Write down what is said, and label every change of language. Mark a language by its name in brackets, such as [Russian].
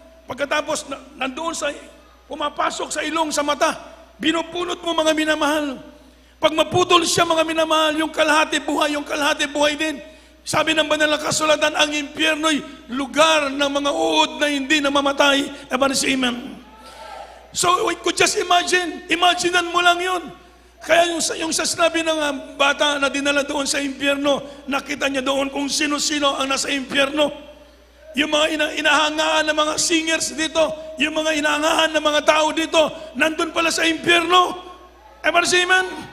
[Filipino] Pagkatapos, nandoon pumapasok sa ilong, sa mata, binupulot mo, mga minamahal. Pag maputol siya, mga minamahal, yung kalahati buhay din. Sabi ng banal na kasulatan, ang impyerno'y lugar ng mga uod na hindi namamatay. [English] Everybody say amen. So we could just imaginean [Filipino] mo lang yun. Kaya yung sa sinabi ng bata na dinala doon sa impyerno, nakita niya doon kung sino-sino ang nasa impyerno. Yung mga inahangaan ng mga singers dito, yung mga inahangaan ng mga tao dito, nandun pala sa impyerno. [English] Everybody say amen?